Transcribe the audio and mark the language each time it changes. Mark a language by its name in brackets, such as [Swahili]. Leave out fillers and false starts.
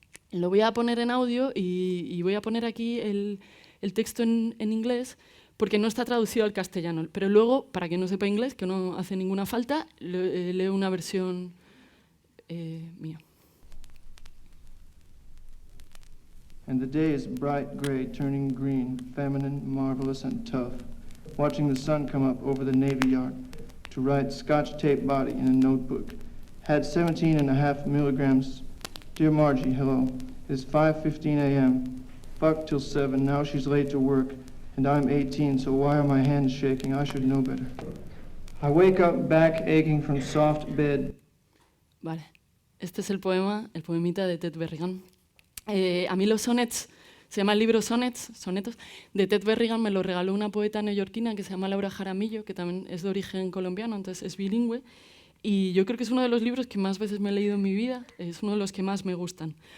[Spanish] Lo voy a poner en audio y voy a poner aquí el texto en inglés, porque no está traducido al castellano, pero luego, para quien no sepa inglés, que no hace ninguna falta, leo una versión mía. [English] And the day is bright gray, turning green, feminine, marvelous, and tough, watching the sun come up over the Navy Yard to write Scotch tape body in a notebook. Had 17.5 milligrams. Dear Margie, hello. It's 5:15 a.m. Fucked till 7, now she's late to work. And I'm 18, so why are my hands shaking? I should know better. I wake up back aching from soft bed. [Spanish] Vale, este es el poemita de Ted Berrigan. A mí los sonnets, se llama el libro Sonetos, de Ted Berrigan, me lo regaló una poeta neoyorquina que se llama Laura Jaramillo, que también es de origen colombiano, entonces es bilingüe. Y yo creo que es uno de los libros que más veces me he leído en mi vida, es uno de los que más me gustan.